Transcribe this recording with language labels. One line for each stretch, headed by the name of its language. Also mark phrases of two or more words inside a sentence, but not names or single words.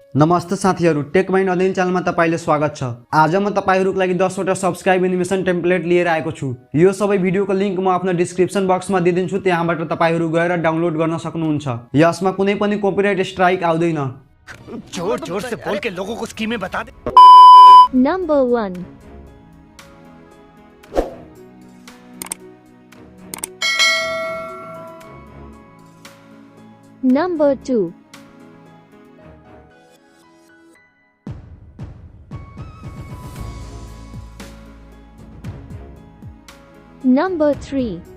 Nepali: नमस्ते साथीहरू, टेक माइन्ड अध्ययन च्यानलमा तपाईले स्वागत छ। आज म तपाईहरुको लागि 10 वटा
English: subscribe animation template
Nepali: लिएर आएको छु। यो सबै भिडियोको लिंक म आफ्नो डिस्क्रिप्सन बक्समा दिइदिन्छु, त्यहाँबाट तपाईहरु गएर डाउनलोड गर्न सक्नुहुन्छ। यसमा कुनै पनि
English: copyright strike
Nepali: आउँदैन।
Hindi: जोर-जोर से बोल के लोगों को स्कीमें बता दे।
English: Number 1. Number 2. Number 3.